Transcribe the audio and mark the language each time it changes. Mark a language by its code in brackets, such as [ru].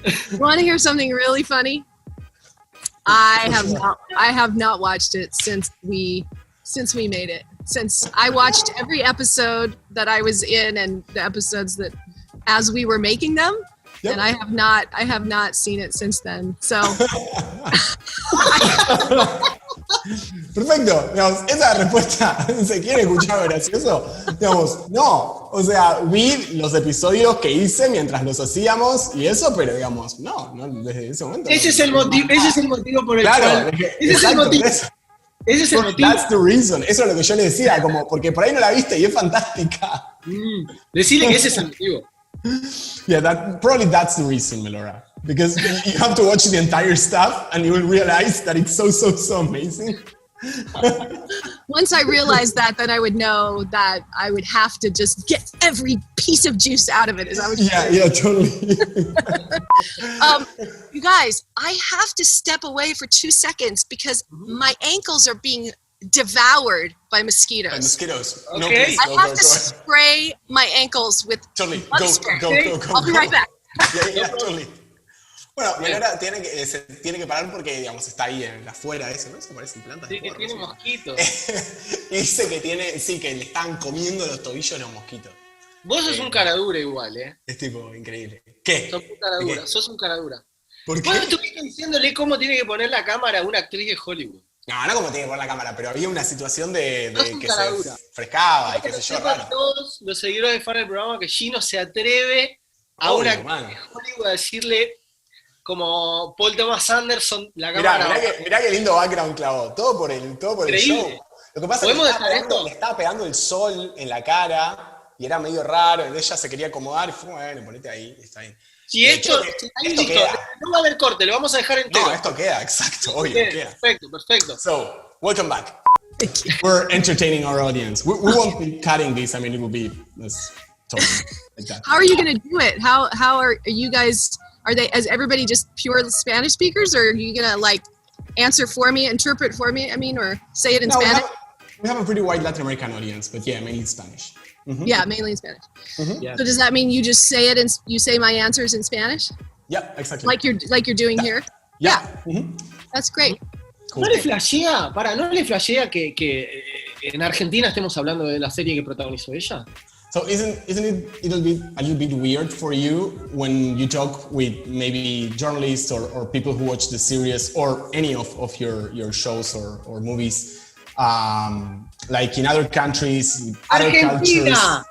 [en] You want to hear something really funny? I have not watched it since we made it. Since I watched every episode that I was in and the episodes that as we were making them. Yep. And I have not seen it since then. So. [es] Perfecto, digamos, esa respuesta, ¿se quiere escuchar gracioso? Digamos, no, o sea, vi los episodios que hice mientras los hacíamos y eso, pero digamos, no, desde ese momento. Ese es el motivo por el cual. Ese es el motivo. [en] That's the reason. [es] Eso es lo que yo le decía, como, porque por ahí no la viste y es fantástica. Decirle que ese es el motivo. [en] Yeah, probably that's the reason, Melora. Because you have to watch the entire stuff and you will realize that it's so amazing. Once I realized that, then I would know that I would have to just get every piece of juice out of it. Is that what Yeah, totally. You guys, I have to step away for 2 seconds because my ankles are being devoured by mosquitoes. Okay. No, please, I have to spray my ankles with totally. spray. Go. I'll be right back. Yeah, totally. [es] Bueno, Melora tiene que parar porque, digamos, está ahí afuera eso, ¿no? Eso parecen plantas. Sí, que tiene mosquitos. Y dice que que le están comiendo los tobillos los mosquitos. Vos sos un caradura igual, ¿eh? Es tipo increíble. ¿Qué? Sos un caradura. ¿Por qué? Vos estuviste diciéndole cómo tiene que poner la cámara a una actriz de Hollywood. No como tiene que poner la cámara, pero había una situación de que caradura. se frescaba y qué sé yo, raro. Todos los seguidores de fan del programa que Gino se atreve a una actriz de Hollywood a decirle, como Paul Thomas Anderson, la cámara. Mirá qué lindo background clavó. Todo por el show. Lo que pasa es que le estaba pegando el sol en la cara y era medio raro. Y ella se quería acomodar y fue, bueno, ponete ahí, está bien. Si esto queda. No va a haber corte, lo vamos a dejar entero. No, esto queda, exacto, obvio, queda. Perfecto. [en] So, welcome back. We're entertaining our audience. We won't be cutting this. I mean, it will be totally like that. How are you going to do it? How are you guys? Is everybody just pure Spanish speakers, or are you gonna like answer for me, interpret for me? I mean, or say it in Spanish? We have a pretty wide Latin American audience, but yeah, mainly Spanish. Mm-hmm. Yeah, mainly in Spanish. Mm-hmm. Yeah. So does that mean you just say it and you say my answers in Spanish? Yeah, exactly. Like you're doing here? Yeah. Mm-hmm. That's great. Cool. [es] ¿No le flashea que en Argentina estemos hablando de la serie que protagonizó ella? [en] So isn't it a little bit weird for you when you talk with maybe journalists or people who watch the series or any of your shows or movies like in other countries, Argentina!